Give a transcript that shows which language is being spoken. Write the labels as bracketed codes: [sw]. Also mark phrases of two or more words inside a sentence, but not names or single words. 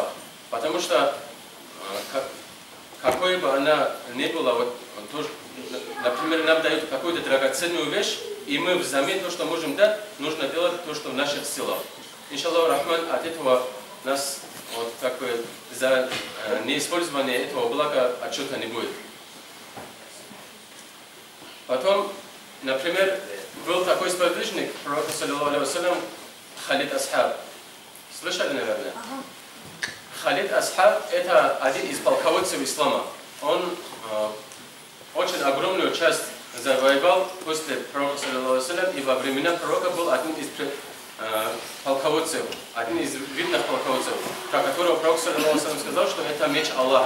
[ru] Потому что какой бы она ни была, например, нам дают какую-то драгоценную вещь, и мы взамен то, что можем дать, нужно делать то, что в наших силах. [ar] إن شاء الله رحمن, [ru] от этого нас за неиспользование этого блага отчета не будет. Потом, например, был такой сподвижник пророка, [ar] صلى الله عليه وسلم, Халид Асхаб. [ru] Слышали, наверное? Халид Асхаб – это один из полководцев ислама. Он очень огромную часть завоевал после пророка, и во времена пророка был один из полководцев, один из видных полководцев, про которого пророк сказал, что это меч Аллаха.